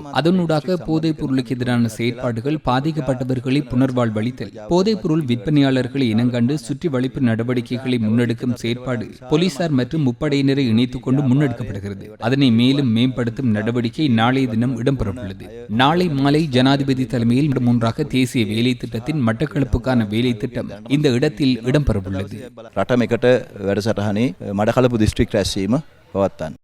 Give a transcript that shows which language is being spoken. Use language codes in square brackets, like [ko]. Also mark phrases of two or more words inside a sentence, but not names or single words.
[ta] அதனூடாக போதைப் பொருளுக்கு எதிரான செயற்பாடுகள், பாதிக்கப்பட்டவர்களை புனர்வாழ்வளித்தல், போதைப் பொருள் விற்பனையாளர்களை இனங்கண்டு சுற்றி வளைப்பு நடவடிக்கைகளை முன்னெடுக்கும் செயற்பாடு போலீசார் மற்றும் முப்படையினரை இணைத்துக் கொண்டு முன்னெடுக்கப்படுகிறது. அதனை மேலும் மேம்படுத்தும் நடவடிக்கை நாளைய தினம் இடம்பெறவுள்ளது. நாளை மாலை ஜனாதிபதி தலைமையில் மூன்றாக தேசிய வேலை திட்டத்தின் மட்டக்களப்புக்கான வேலை திட்டம் இந்த இடத்தில் இடம்பெறவுள்ளது. [si] රටම එකට වැඩසටහනේ මඩකලපු දිස්ත්‍රික් රැස්වීම පවත්වන්න.